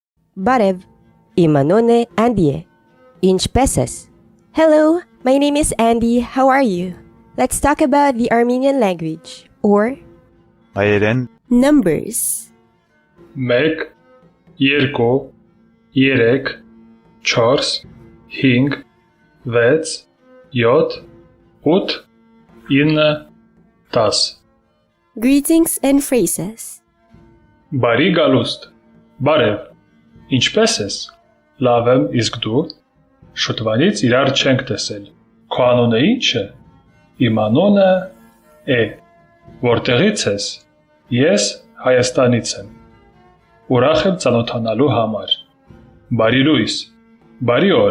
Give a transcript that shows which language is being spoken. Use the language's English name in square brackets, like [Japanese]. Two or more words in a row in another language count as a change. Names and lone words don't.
[Armenian] Բարև։ Իմ անունը Andie. Ինչպես ես? [English] Hello, my name is Andy. How are you? Let's talk about the Armenian language or [Armenian] Հայերեն [English] numbers. 1 2 3 4 5 6 7 8 9 10 Greetings and phrases. [Armenian] Բարի գալուստ Բարև Ինչպես ես Լավ եմ իսկ դու Շուտվանից իրար չենք տեսել Քո անունը ի՞նչ է Իմ անունը է Որտեղից ես Ես Հայաստանից եմ Ուրախ եմ ծանոթանալու համար Բարի լույս Բարի օր